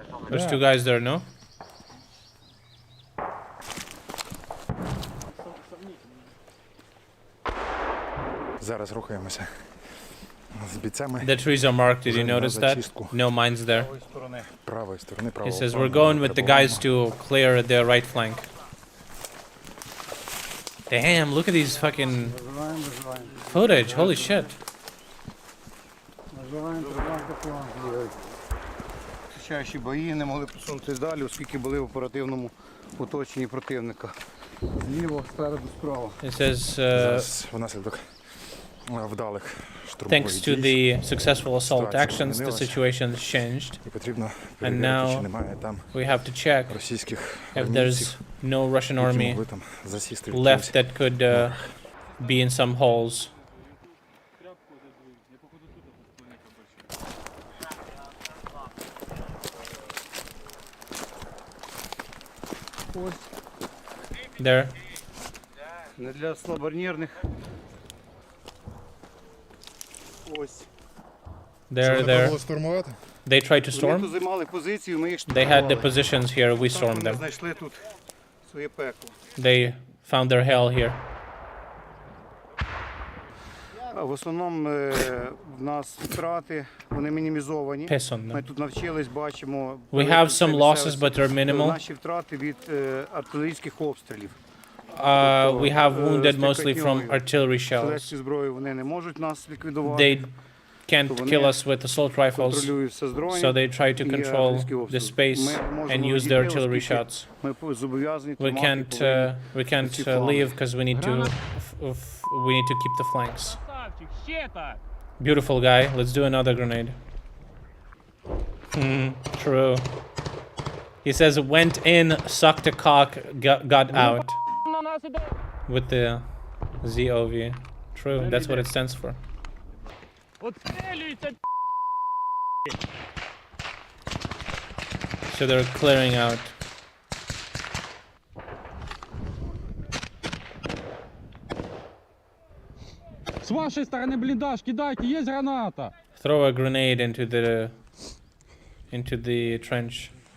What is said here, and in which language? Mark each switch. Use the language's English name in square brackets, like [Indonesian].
[English] There's 2 guys there, no? [Ukrainian] Зараз рухаємося з бійцями. [English] The trees are marked, did you notice that? No mines there. [Ukrainian] Правої сторони, [English] He says we're going with the guys to clear their right flank. Damn, look at these fucking footage, holy shit. [Ukrainian] Чащі бої не могли посунутися далі, оскільки були в оперативному оточенні противника. Зліво, спереду, справа. [English] It says [Ukrainian] внаслідок вдалих [English] thanks to the successful assault actions, the situation has changed. And now we have to check if there's no Russian army left that could be in some holes. There. [Ukrainian] Не для слабонервних. Ось. [English] There. They tried to [Ukrainian] Вони [English] storm. [Ukrainian] тут займали позицію, ми їх [English] They had the positions here, we stormed [Ukrainian] Вони [English] them. [Ukrainian] знайшли тут своє пекло. [English] They found their hell here. [Ukrainian] В основному в нас втрати, вони мінімізовані. [English] Piss on them. [Ukrainian] Ми тут навчились, бачимо. [English] We have some losses, but they're minimal. [Ukrainian] Наші втрати від артилерійських обстрілів. [English] We have wounded mostly from artillery shells. [Ukrainian] Стрілецькі зброї вони не можуть нас ліквідувати. [English] They can't kill us with assault rifles, so they try to control the space and use their artillery shots. We can't leave because we need to keep the flanks. Beautiful guy. Let's do another grenade. True. He says went in, sucked a cock, got out. With the ZOV. True. That's what it stands for. So they're clearing out. [Russian] С вашей стороны блиндаж, кидайте, есть граната. [English] Throw a grenade into the trench.